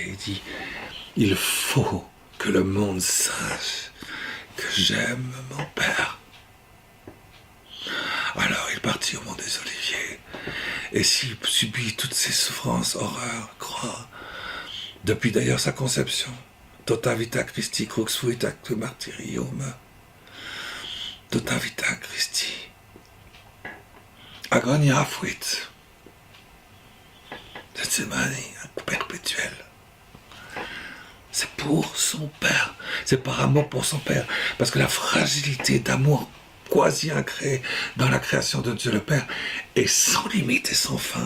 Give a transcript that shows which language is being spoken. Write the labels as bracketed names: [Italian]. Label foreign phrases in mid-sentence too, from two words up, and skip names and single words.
[French] Il dit, il faut que le monde sache que j'aime mon Père. Alors il partit au mont des Oliviers. Et s'il subit toutes ces souffrances, horreurs, croix, depuis d'ailleurs sa conception, [Latin] tota vita Christi, crux fuit actu martyrium, tota vita Christi, agonia fuit, [French] Gethsemane perpétuel. C'est pour son Père, c'est par amour pour son Père, parce que la fragilité d'amour quasi incréé dans la création de Dieu le Père est sans limite et sans fin.